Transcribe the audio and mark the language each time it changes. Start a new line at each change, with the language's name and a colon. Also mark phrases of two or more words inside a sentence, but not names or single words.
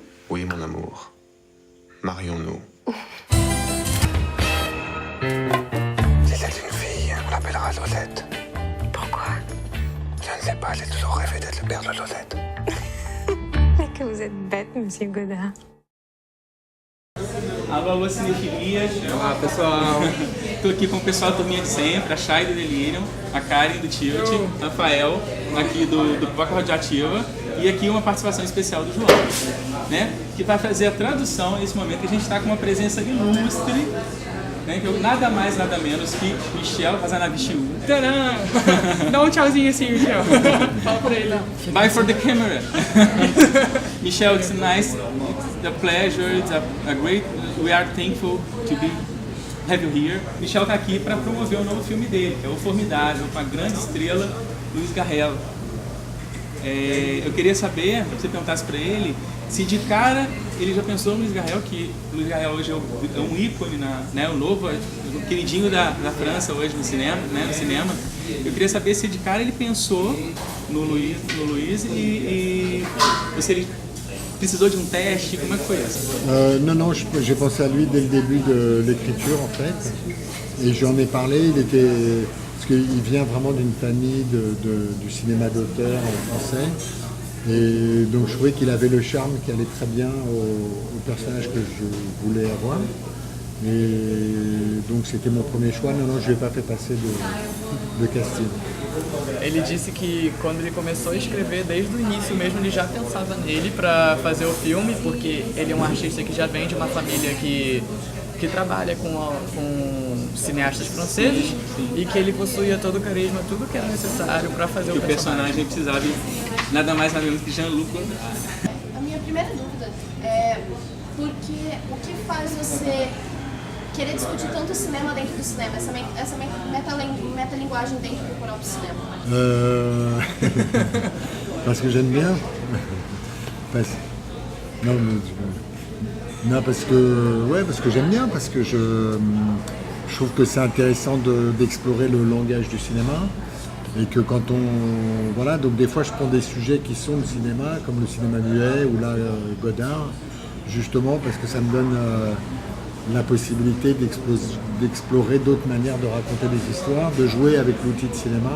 French: Oui, mon amour. Marions-nous. Si c'est une fille, on l'appellera Lolette. Pourquoi? Je ne sais pas, j'ai toujours rêvé d'être le père de Lolette. Mais que vous êtes bête, monsieur Godard.
Portuguese: Alô, cinefilias. Olá, pessoal. Tô aqui com o pessoal da turminha de sempre, a Chay do Delirium, a Karen do Tilt, o Rafael, aqui do Pipoca Radioativa, e aqui uma participação especial do João, né? Que vai fazer a tradução nesse momento que a gente está com uma presença ilustre, né? Que é nada mais, nada menos que Michel Hazanavishiu. Tcharam! Dá um tchauzinho assim, Michel. Fala pra ele lá.
English: Bye for the camera. Michel, it's nice. It's a pleasure. It's a great. We are thankful to have you here.
Portuguese: Michel está aqui para promover o novo filme dele, que é O Formidável, com a grande estrela Luiz Garrel. Eu queria saber, se você perguntasse para ele, se de cara ele já pensou no Luiz Garrel, que o Luiz Garrel hoje é um ícone, né, o novo, o queridinho da França hoje no cinema, né, no cinema. Eu queria saber se de cara ele pensou no Luiz e se ele precisou de um teste, como é que foi isso?
French: Non, j'ai pensé à lui dès le début de l'écriture en fait, et j'en ai parlé, parce qu'il vient vraiment d'une famille du cinéma d'auteur français, et donc je trouvais qu'il avait le charme qui allait très bien au personnage que je voulais avoir, et donc c'était mon premier choix. Non, je ne lui ai pas fait passer de casting.
Portuguese: Ele disse que quando ele começou a escrever, desde o início mesmo, ele já pensava nele para fazer o filme, porque ele é um artista que já vem de uma família que trabalha com cineastas franceses e que ele possuía todo o carisma, tudo que era necessário para fazer o personagem precisava de nada mais nada menos que Jean-Luc Godard. A minha primeira dúvida é o que faz você querer discutir tanto o cinema dentro do cinema, essa metalinguagem dentro do próprio cinema?
French: Parce que j'aime bien. Parce que j'aime bien, parce que je trouve que c'est intéressant d'explorer le langage du cinéma, et que quand voilà, donc des fois je prends des sujets qui sont le cinéma, comme le cinéma muet ou là Godard, justement parce que ça me donne la possibilité d'explorer d'autres manières de raconter des histoires, de jouer avec l'outil de cinéma.